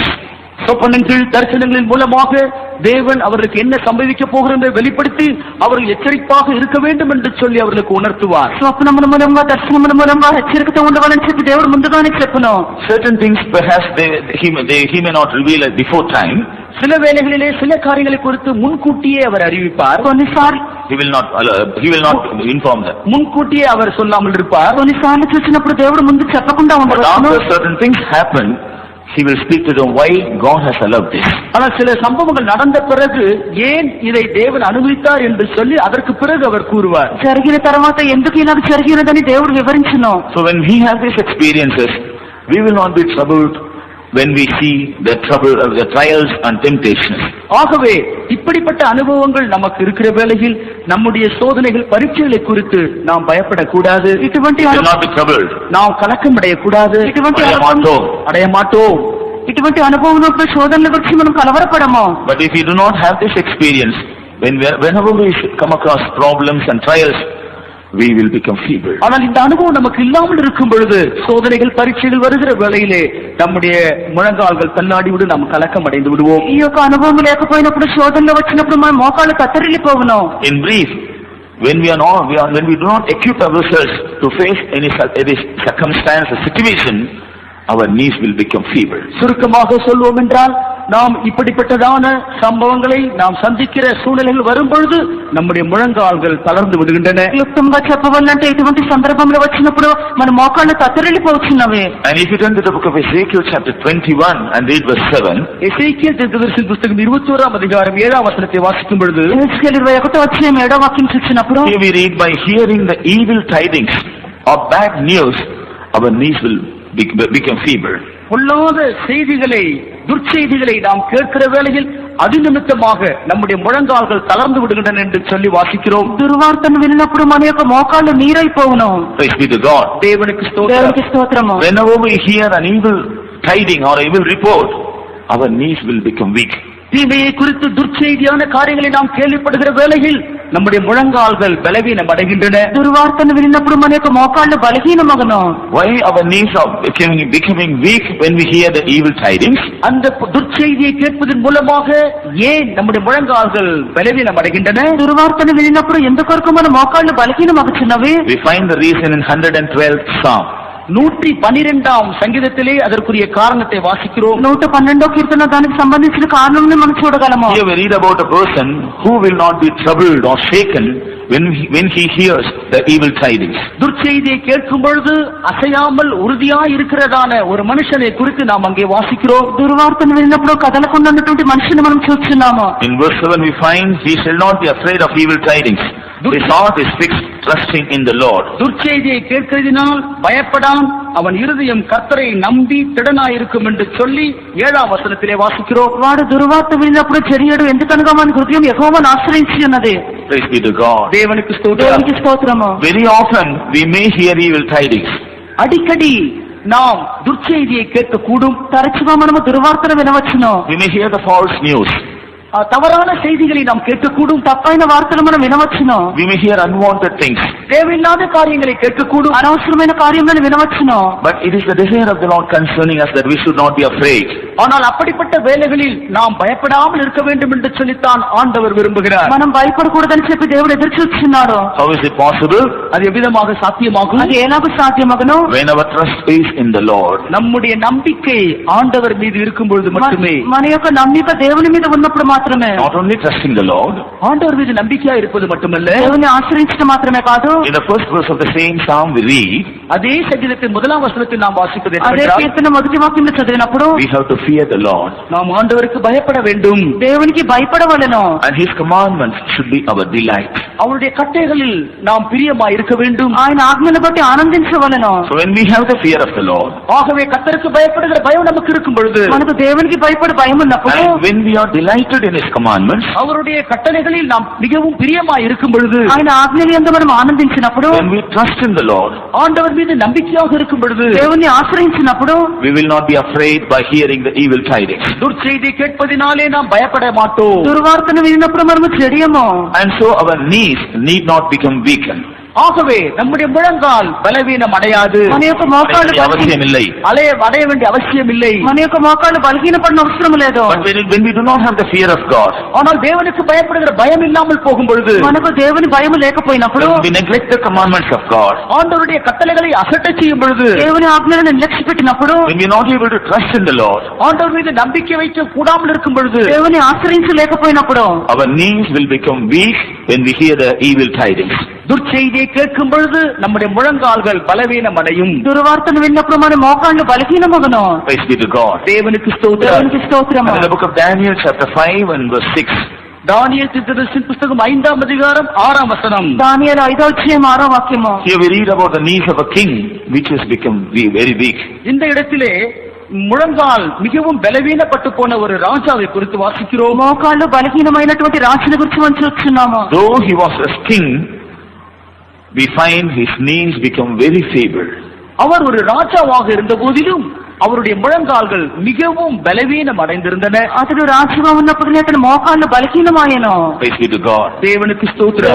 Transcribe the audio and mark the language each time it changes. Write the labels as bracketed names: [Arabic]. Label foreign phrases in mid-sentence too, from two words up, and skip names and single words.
[Tamil] சொப்பனங்கள் தரிசனங்களின் மூலமாக தேவன் அவர்களுக்கு என்ன சம்பவிக்க போகிறது வெளிப்படுத்தி அவர்கள் எச்சரிப்பாக இருக்க வேண்டும் என்று சொல்லி அவர்களுக்கு உணர்த்துவார். [Telugu] స్వప్నముల మూలంగా దర్శనముల మూలంగా హెచ్చరికతో ఉండవాలని చెప్పి దేవుడు ముందుగానే చెప్పును. [English] Certain things perhaps he may not reveal at before time. [Tamil] சில வேளைகளிலே சில காரியங்களை குறித்து முன்கூட்டியே அவர் அறிவிப்பார். [Telugu] కొన్నిసార్లు [English] he will not inform them. [Tamil] முன்கூட்டியே அவர் சொல்லாமல் இருப்பார். [Telugu] కొన్నిసార్లు చూసినప్పుడు దేవుడు ముందు చెప్పకుండా ఉండవచ్చు. [English] After certain things happen, He will speak to them why God has allowed this. [Tamil] ஆனால் சில சம்பவங்கள் நடந்த பிறகு ஏன் இதை தேவன் அனுமதித்தார் என்று சொல்லி அதற்கு பிறகு அவர் கூறுவார். [Telugu] జరిగిన తర్వాత ఎందుకు ఇలా జరిగినదని దేవుడు వివరించును. [English] So when we have these experiences, we will not be troubled when we see the trials and temptations. [Tamil] ஆகவே இப்படிப்பட்ட அனுபவங்கள் நமக்கு இருக்கிற வேளையில் நம்முடைய சோதனைகள் பரீட்சைகளை குறித்து நாம் பயப்படக்கூடாது. நாம் கலக்கம் அடையக்கூடாது. அடைய மாட்டோம். [Telugu] ఇటువంటి అనుభవంలో శోధనల గురించి మనం కలవరపడము. [English] But if we do not have this experience, whenever we come across problems and trials, we will become feeble. [Tamil] ஆனால் இந்த அனுபவம் நமக்கு இல்லாமல் இருக்கும் பொழுது சோதனைகள் பரீட்சைகள் வருகிற வேளையிலே நம்முடைய முழங்கால்கள் தள்ளாடி விடு நாம் கலக்கம் அடைந்து விடுவோம். [Telugu] ఈ యొక్క అనుభవం లేకపోయినప్పుడు శోధనలు వచ్చినప్పుడు మన మోకాళ్ళు తత్తరిల్లిపోవును. [English] In brief, when we do not equip ourselves to face any circumstance or situation, our knees will become feeble. [Tamil] சுருக்கமாக சொல்வோம் என்றால் நாம் இப்படிப்பட்டதான சம்பவங்களை நாம் சந்திக்கிற சூழ்நிலைகள் வரும்பொழுது நம்முடைய முழங்கால்கள் தளர்ந்து விடுகின்றன. [Telugu] யுக்தంగా చెప్పవాలంటే ఇటువంటి సందర్భంలో వచ్చినప్పుడు మన మోకాళ్ళు తత్తరిల్లిపోవచ్చున్నవి. [English] And if you turn to the book of Ezekiel chapter 21 and read verse 7, [Tamil] எசேக்கியேல் தீர்க்கதரிசி புத்தகம் 21ஆம் அதிகாரம் 7ஆம் வசனத்தை வாசிக்கும் பொழுது [Telugu] எசேக்கியேல் 21వ అధ్యాయం 7వ వాక్యం చూసినప్పుడు [English] here we read, by hearing the evil tidings or bad news, our knees will become feeble. [Tamil] பொல்லாத செய்திகளை துர்ச்செய்திகளை நாம் கேட்கிற வேளையில் அது நிமித்தமாக நம்முடைய முழங்கால்கள் தளர்ந்து விடுகின்றன என்று சொல்லி வாசிக்கிறோம். [Telugu] దుర్వార్తను విన్నప్పుడు మన యొక్క మోకాళ్ళు నీరైపోవును. [English] Praise be to God. [Telugu] దేవునికి స్తోత్రము. [English] Whenever we hear an evil tiding or evil report, our knees will become weak. [Tamil] தீமையை குறித்து துர்ச்செய்தியான காரியங்களை நாம் கேள்விப்படுகிற வேளையில் நம்முடைய முழங்கால்கள் பலவீனம் அடைகின்றன. [Telugu] దుర్వార్తను విన్నప్పుడు మన యొక్క మోకాళ్ళు బలహీనమగును. [English] Why our knees are becoming weak when we hear the evil tidings? [Tamil] அந்த துர்ச்செய்தியை கேட்பதன் மூலமாக ஏன் நம்முடைய முழங்கால்கள் பலவீனம் அடைகின்றன? [Telugu] దుర్వార్తను విన్నప్పుడు ఎందుకొరకు మన మోకాళ్ళు బలహీనమగుచున్నవి? [English] We find the reason in 112th Psalm. [Tamil] 112 சங்கீதத்திலே அதற்குரிய காரணத்தை வாசிக்கிறோம். [Telugu] 112వ కీర్తన దానికి సంబంధించిన కారణంని మనం చూడగలము. [English] Here we read about a person who will not be troubled or shaken when he hears the evil tidings. [Tamil] துர்ச்செய்தியை கேட்கும் பொழுது அசையாமல் உறுதியாய் இருக்கிறதான ஒரு மனுஷனை குறித்து நாம் அங்கே வாசிக்கிறோம். [Telugu] దుర్వార్తను విన్నప్పుడు కదలకుండా ఉన్నటువంటి మనిషిని మనం చూస్తున్నాము. [English] In verse 7 we find he shall not be afraid of evil tidings. His heart is fixed, trusting in the Lord. [Tamil] துர்ச்செய்தியை கேட்கிறதினால் பயப்படான், அவன் இருதயம் கர்த்தரை நம்பி திடனாயிருக்கும் என்று சொல்லி 7ஆம் வசனத்திலே வாசிக்கிறோம். [Telugu] వాడు దుర్వార్త విన్నప్పుడు చెరియడు, ఎందుకనగా మన హృదయం యెహోవాను ఆశ్రయించి ఉన్నది. [English] Praise be to God. [Tamil] தேவனுக்கு ஸ்தோத்திரம். [Telugu] దేవునికి స్తోత్రము. [English] Very often we may hear evil tidings. [Tamil] அடிக்கடி நாம் துர்ச்செய்தியை கேட்கக்கூடும். [Telugu] తరచుగా మనము దుర్వార్తను వినవచ్చును. [English] We may hear the false news. [Tamil] தவறான செய்திகளை நாம் கேட்கக்கூடும். [Telugu] తప్పైన వార్తలు మనం వినవచ్చును. [English] We may hear unwanted things. [Tamil] தேவையில்லாத காரியங்களை கேட்கக்கூடும். [Telugu] అనవసరమైన కార్యములను వినవచ్చును. [English] But it is the desire of the Lord concerning us that we should not be afraid. [Tamil] ஆனால் அப்படிப்பட்ட வேளைகளில் நாம் பயப்படாமல் இருக்க வேண்டும் என்று சொல்லித்தான் ஆண்டவர் விரும்புகிறார். [Telugu] మనం భయపడకూడదని చెప్పి దేవుడు ఎదురు చూస్తున్నాడు. [English] How is it possible? [Tamil] அது எவ்விதமாக சாத்தியமாகும்? [Telugu] అది ఎలాగో సాధ్యమగును? [English] When our trust is in the Lord. [Tamil] நம்முடைய நம்பிக்கை ஆண்டவர் மீது இருக்கும் பொழுது மட்டுமே. [Telugu] మన యొక్క నమ్మిక దేవుని మీద ఉన్నప్పుడు మాత్రమే. [English] Not only trusting the Lord. [Tamil] ஆண்டவர் மீது நம்பிக்கையா இருப்பது மட்டுமல்ல, [Telugu] దేవుని ఆశ్రయించడం మాత్రమే కాదు. [English] In the first verse of the same psalm we read. [Tamil] அதே சங்கீதத்தின் 1ஆம் வசனத்தில் நாம் வாசிப்பது [Telugu] అదే [Tamil] என்னவென்றால், [Telugu] కీర్తన మొదటి వాక్యంలో చదివినప్పుడు [English] We have to fear the Lord. [Tamil] நாம் ஆண்டவருக்கு பயப்பட வேண்டும். [Telugu] దేవునికి భయపడవలెను. [English] And His commandments should be our delight. [Tamil] அவருடைய கட்டளைகளில் நாம் பிரியமாய் இருக்க வேண்டும். [Telugu] ఆయన ఆజ్ఞను బట్టి ఆనందించవలెను. [English] So when we have the fear of the Lord. [Tamil] ஆகவே கர்த்தருக்கு பயப்படுகிற பயம் நமக்கு இருக்கும் பொழுது, [Telugu] మనకు దేవునికి భయపడి భయం ఉన్నప్పుడు, [English] And when we are delighted in His commandments. [Tamil] அவருடைய கட்டளைகளில் நாம் மிகவும் பிரியமாய் இருக்கும் பொழுது, [Telugu] ఆయన ఆజ్ఞల యందు మనం ఆనందించినప్పుడు, [English] When we trust in the Lord. [Tamil] ஆண்டவர் மீது நம்பிக்கையாக இருக்கும் பொழுது, [Telugu] దేవుని ఆశ్రయించినప్పుడు, [English] We will not be afraid by hearing the evil tidings. [Tamil] துர்ச்செய்தி கேட்பதினாலே நாம் பயப்பட மாட்டோம். [Telugu] దుర్వార్తను వినినప్పుడు మనము చెడియము. [English] And so our knees need not become weakened. [Tamil] ஆகவே நம்முடைய முழங்கால் பலவீனம் அடையாது. [Telugu] మన యొక్క మోకాళ్ళు [Tamil] அவசியம் இல்லை. அடைய வேண்டிய அவசியம் இல்லை. [Telugu] మన యొక్క మోకాళ్ళు బలహీనపడిన అవసరం లేదు. [English] But when we do not have the fear of God. [Tamil] ஆனால் தேவனுக்கு பயப்படுகிற பயம் இல்லாமல் போகும் பொழுது, [Telugu] మనకు దేవుని భయం లేకపోయినప్పుడు, [English] When we neglect the commandments of God. [Tamil] ஆண்டவருடைய கட்டளைகளை அசட்டை செய்யும் பொழுது, [Telugu] దేవుని ఆజ్ఞలను నిర్లక్ష్య పెట్టినప్పుడు, [English] When we are not able to trust in the Lord. [Tamil] ஆண்டவர் மீது நம்பிக்கை வைக்க கூடாமல் இருக்கும் பொழுது, [Telugu] దేవుని ఆశ్రయించలేకపోయినప్పుడు, [English] Our knees will become weak when we hear the evil tidings. [Tamil] துர்ச்செய்தியை கேட்கும் பொழுது நம்முடைய முழங்கால்கள் பலவீனம் அடையும். [Telugu] దుర్వార్తను విన్నప్పుడు మన మోకాళ్ళు బలహీనమగును. [English] Praise be to God. [Tamil] தேவனுக்கு ஸ்தோத்திரம். [Telugu] దేవునికి స్తోత్రము. [English] And in the book of Daniel chapter 5 and verse 6. [Tamil] தானியேல் தீர்க்கதரிசியின் புத்தகம் 5ஆம் அதிகாரம் 6ஆம் வசனம். [Telugu] దానియేలు 5వ అధ్యాయం 6వ వాక్యము. [English] Here we read about the knees of a king which has become very weak. [Tamil] இந்த இடத்திலே முழங்கால் மிகவும் பலவீனப்பட்டு போன ஒரு ராஜாவை குறித்து வாசிக்கிறோம். [Telugu] మోకాళ్ళు బలహీనమైనటువంటి రాజుని గురించి మనం చూస్తున్నాము. [English] Though he was a king, we find his knees become very feeble. [Tamil] அவர் ஒரு ராஜாவாக இருந்த போதிலும் அவருடைய முழங்கால்கள் மிகவும் பலவீனம் அடைந்திருந்தன. [Telugu] అతడు రాజుగా ఉన్నప్పుడు అతని మోకాళ్ళు బలహీనమాయెను. [English] Praise be to God. [Tamil] தேவனுக்கு ஸ்தோத்திரம்.